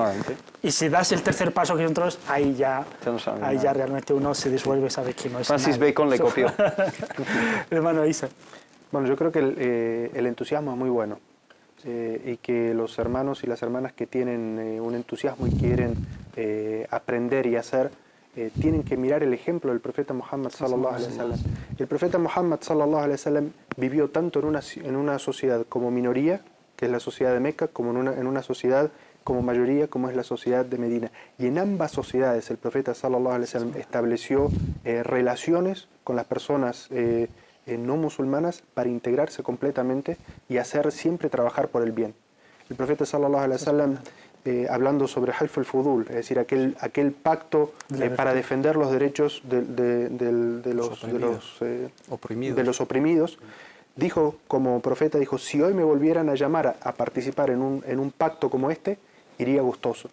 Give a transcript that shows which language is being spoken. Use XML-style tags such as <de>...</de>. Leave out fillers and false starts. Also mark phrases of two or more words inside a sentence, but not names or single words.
<es>Y si das el tercer paso que son otros, ahí ya realmente uno se disuelve, sabe que no es Francis Bacon le copió. Hermano Isa. Bueno, yo creo que el entusiasmo es muy bueno, y que los hermanos y las hermanas que tienen un entusiasmo y quieren aprender y hacer, tienen que mirar el ejemplo del profeta Muhammad</es> <ar>صلى الله عليه وسلم.</ar> <es>El profeta Muhammad</es> <ar>صلى الله عليه وسلم</ar> <es>vivió tanto en una sociedad como minoría, que es la sociedad de Meca, como en una sociedad como mayoría, como es la sociedad de Medina. Y en ambas sociedades el profeta</es> <ar>صلى الله عليه وسلم</ar> <es>estableció relaciones con las personas no musulmanas para integrarse completamente y hacer siempre trabajar por el bien. El profeta</es> <ar>صلى الله عليه وسلم,</ar> <es>hablando sobre Half al-Fudul, es decir, aquel pacto para defender los derechos de los oprimidos, dijo como profeta, dijo, si hoy me volvieran a llamar a participar en un pacto como este, iría gustoso.</es>